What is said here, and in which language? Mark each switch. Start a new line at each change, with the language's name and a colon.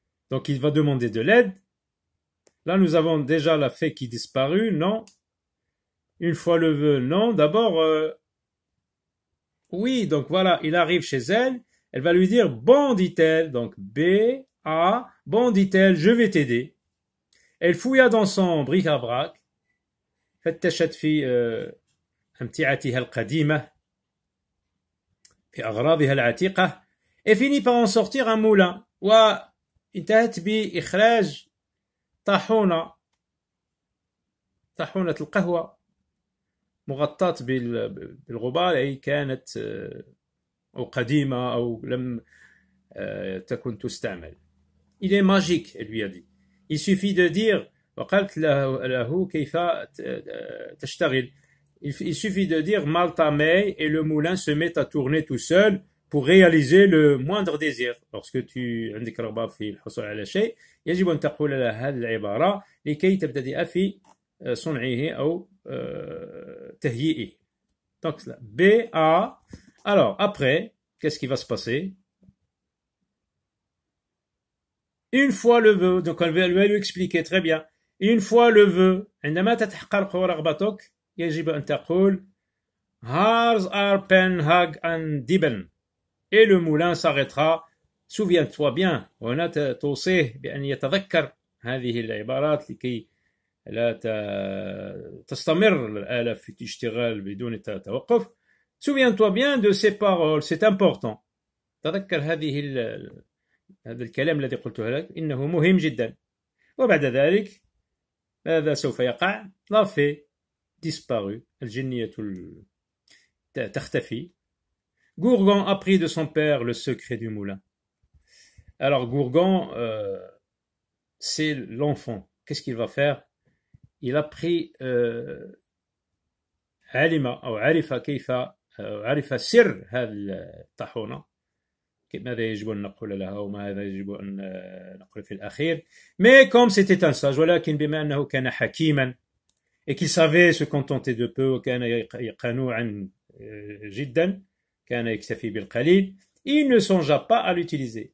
French: Donc il va demander de l'aide. Là nous avons déjà la fée qui disparut, non. Une fois le vœu, non. D'abord, oui, donc voilà, il arrive chez elle, elle va lui dire, bon, dit-elle, donc B, A, bon, dit-elle, je vais t'aider. Elle fouilla dans son bric-à-brac,
Arabic: فتشت في أمتعتها القديمة في أغراضها العتيقة,
French: et finit par en sortir un moulin,
Arabic: وانتهت بإخراج طاحونة القهوة مغطاة بالغبار, أي كانت أو قديمة أو لم تكن تستعمل.
French: Il est magique, elle lui a dit. Il suffit de dire
Arabic: وقالت له كيف تشتغل.
French: Il suffit de dire mal tamé et le moulin se met à tourner tout seul pour réaliser le moindre désir. Lorsque tu
Arabic: عندك رغبة في الحصول على شيء يجب أن تقول لها هذه العبارة لكي تبتدئ في صنعه أو تهيئه.
French: Donc B, A. Alors après, qu'est-ce qui va se passer? Une fois le vœu, donc elle va lui expliquer très bien. Une fois le vœu,
Arabic: عندما تتحقق رغبتك يجب أن تقول
French: Hars arpen hag an diben. Et le moulin s'arrêtera. Souviens-toi bien.
Arabic: وهنا توصيه بأن يتذكر هذه العبارات لكي لا تستمر الآلة في الاشتغال بدون توقف.
French: Souviens-toi bien de ces paroles, c'est important.
Arabic: تذكر هذا الكلام الذي قلته لك, إنه مهم جدا. وبعد ذلك ماذا سوف يقع؟
French: La fée disparue,
Arabic: الجنية تختفي.
French: Gourgan apprit de son père le secret du moulin. Alors Gourgan, c'est l'enfant. Qu'est-ce qu'il va faire? Il a pris
Arabic: علم أو عرف كيف عرف سر هذه الطاحونة. ماذا يجب أن نقول لها وماذا يجب أن نقول في الأخير.
French: Mais comme c'était un sage,
Arabic: ولكن بما أنه كان حكيما
French: et qu'il savait se contenter de peu,
Arabic: وكان قنوعا جدا كان يكتفي بالقليل.
French: Il ne songea pas à l'utiliser.